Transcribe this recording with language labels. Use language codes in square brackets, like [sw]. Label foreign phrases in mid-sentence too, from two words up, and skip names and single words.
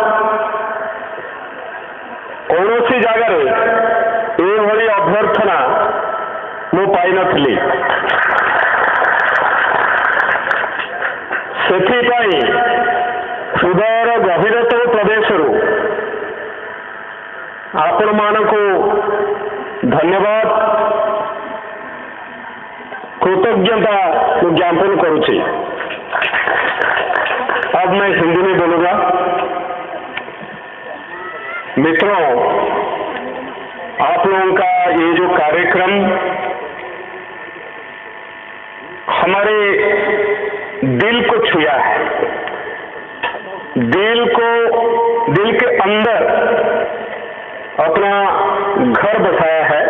[or] କୌଣସି ଜାଗାରେ ଏଭଳି ଅଭ୍ୟର୍ଥନା ମୁଁ ପାଇନଥିଲି। ସେଥିପାଇଁ ହୃଦୟର ଗଭୀରତମ ପ୍ରଦେଶରୁ ଆପଣମାନଙ୍କୁ ଧନ୍ୟବାଦ, କୃତଜ୍ଞତା କୋ ଜ୍ଞାପନ କରୁଁଚେ। [hi] अब मैं हिंदी में बोलूंगा। मित्रों, आप लोगों का ये जो कार्यक्रम हमारे दिल को छुआ है, दिल के अंदर अपना घर बसाया है।